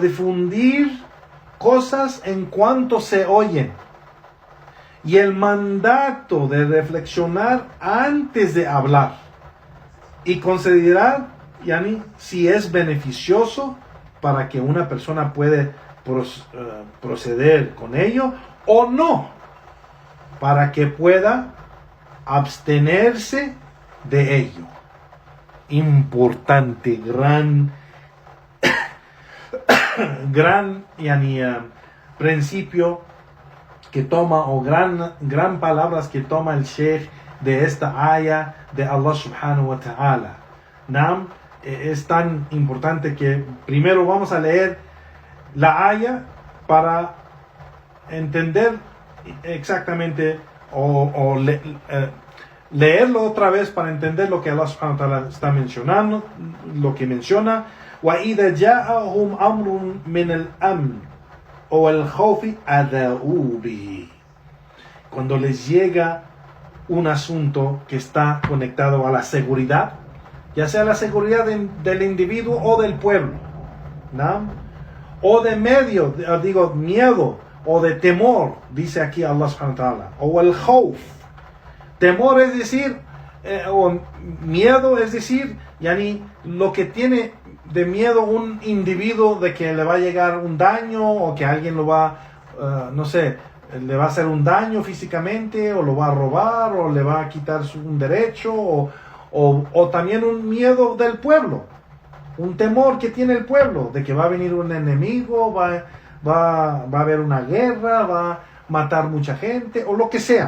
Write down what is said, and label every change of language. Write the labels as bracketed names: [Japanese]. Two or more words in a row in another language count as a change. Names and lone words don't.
[Spanish] difundir cosas en cuanto se oyen, y el mandato de reflexionar antes de hablar y considerar si es beneficioso para que una persona puede proceder con ello o no, para que pueda abstenerse de ello. Importante, gran principio que toma, o gran palabras que toma el Sheikh de esta aya de Allah [Arabic] سبحانه وتعالى. [Spanish] Es tan importante que primero vamos a leer la aya para entender exactamente, leerlo otra vez para entender lo que Allah [Arabic] سبحانه وتعالى [Spanish] está mencionando, lo que menciona. [Arabic] وَإِذَا جَاءَهُمْ أَمْرٌ مِنَ الْأَمْنِ أو الخوف أذاعوا به. [Spanish] Cuando les llega un asunto que está conectado a la seguridad, ya sea la seguridad del individuo o del pueblo, ¿no? O de miedo o de temor, dice aquí Allah [Arabic] سبحانه وتعالى, أو الخوف. [Spanish] Temor es decir, o miedo es decir, lo que tiene de miedo un individuo de que le va a llegar un daño, o que alguien lo va, le va a hacer un daño físicamente, o lo va a robar, o le va a quitar un derecho, o también un miedo del pueblo, un temor que tiene el pueblo, de que va a venir un enemigo, va a haber una guerra, va a matar mucha gente, o lo que sea.